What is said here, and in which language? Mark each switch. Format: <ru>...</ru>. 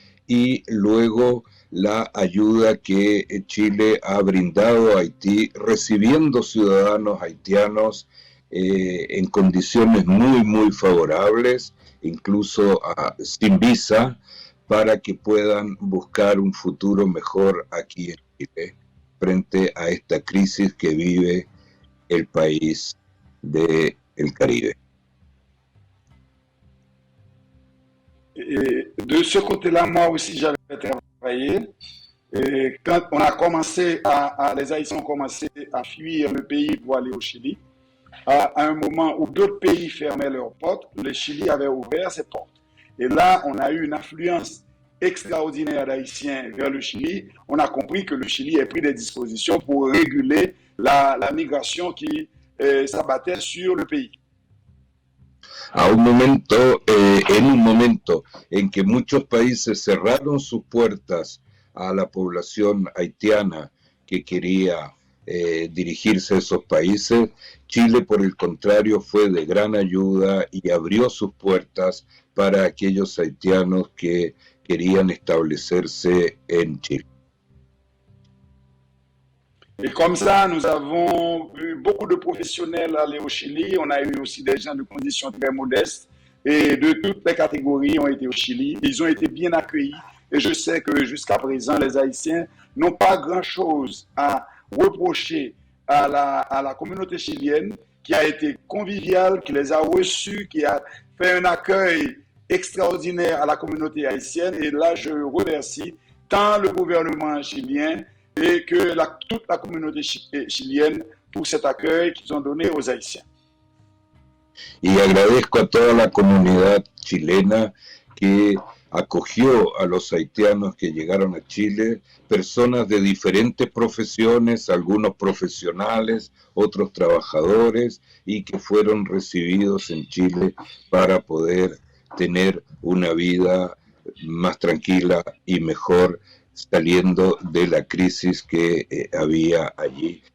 <es>y luego la ayuda que Chile ha brindado a Haití, recibiendo ciudadanos haitianos en condiciones muy, muy favorables, incluso sin visa, para que puedan buscar un futuro mejor aquí en Chile, frente a esta crisis que vive el país del Caribe.</es> <fr>Et de ce côté-là, moi aussi, j'avais travaillé. Et quand on a commencé les Haïtiens ont commencé à fuir le pays pour aller au Chili, à un moment où d'autres pays fermaient leurs portes, le Chili avait ouvert ses portes. Et là, on a eu une affluence extraordinaire d'Haïtiens vers le Chili. On a compris que le Chili a pris des dispositions pour réguler la migration qui s'abattait sur le pays.</fr> <es>En un momento en que muchos países cerraron sus puertas a la población haitiana que quería dirigirse a esos países, Chile, por el contrario, fue de gran ayuda y abrió sus puertas para aquellos haitianos que querían establecerse en Chile.</es> <fr>Et comme ça, nous avons vu beaucoup de professionnels aller au Chili. On a eu aussi des gens de conditions très modestes et de toutes les catégories ont été au Chili. Ils ont été bien accueillis et je sais que jusqu'à présent, les Haïtiens n'ont pas grand-chose à reproché à la communauté chilienne qui a été conviviale, qui les a reçus, qui a fait un accueil extraordinaire à la communauté haïtienne. Et là, je remercie tant le gouvernement chilien et que toute la communauté chilienne por cet accueil qu'ils ont donné aux Haïtiens.</fr> <es>Y agradezco a toda la comunidad chilena que acogió a los haitianos que llegaron a Chile, personas de diferentes profesiones, algunos profesionales, otros trabajadores, y que fueron recibidos en Chile para poder tener una vida más tranquila y mejor saliendo de la crisis que había allí.</es>